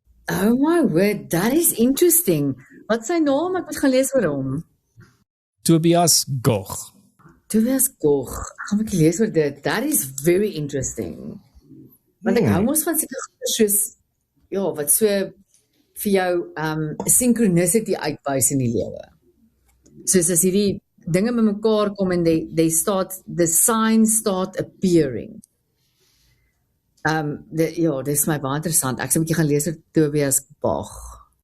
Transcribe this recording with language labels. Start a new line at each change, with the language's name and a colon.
English: Oh my word, that is interesting.
Afrikaans: Wat sy naam? Ek moet gaan lees oor hom. Tobias Gogh. Tobias Gogh. Ek gaan 'n bietjie lees oor dit.
English: That is very interesting.
Afrikaans: Want ek hou mos van seker soos, ja, wat so vir jou synchronicity uitwys in die lewe. Soos as hierdie dinge met mekaar kom en
English: the signs start appearing.
Afrikaans: Ja, dis my baie interessant. Ek sal 'n bietjie gaan lees oor Tobias Gogh.